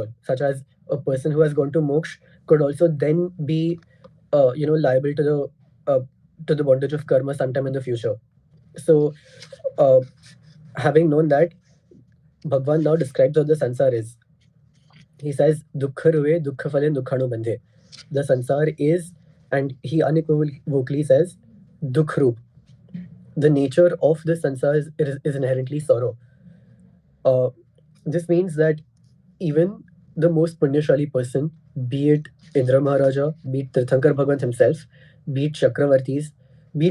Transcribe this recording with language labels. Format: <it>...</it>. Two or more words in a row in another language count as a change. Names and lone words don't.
<en>Such as a person who has gone to moksha could also then be, liable uh, to the bondage of karma sometime in the future. So, uh, having known that, Bhagwan now describes what the sansar is. He says,</en> <pra>"Dukkha ruve, dukkha phale, dukkhanu bandhe."</pra> <en>The sansar is, and he unequivocally says,</en> <hi>dukh roop.</hi> <en>The nature of the sansar is inherently sorrow. Uh, this means that even the most punyashali person, be it Indra Maharaja, be it Tirthankar Bhagwant himself, be it Chakravartis, be it</en>